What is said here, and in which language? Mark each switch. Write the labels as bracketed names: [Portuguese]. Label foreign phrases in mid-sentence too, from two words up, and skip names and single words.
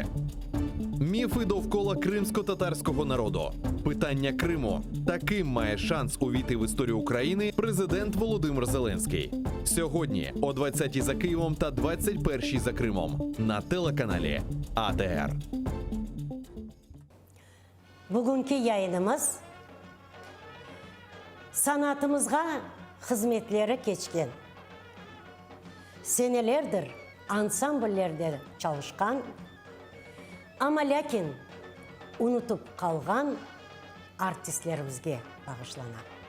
[Ukrainian] Міфи довкола кримсько-татарського народу. Питання Криму. Таким має шанс увійти в історію України президент Володимир Зеленський. Сьогодні о 20-й за Києвом та 21-й за Кримом на телеканалі АТР. [Crimean Tatar] Bugünkü yayınımız sanatımızga hizmetleri geçken, senelerdir ansambllerde çalışkan ama lakin unutup kalgan artistlerimizge bağışlanan.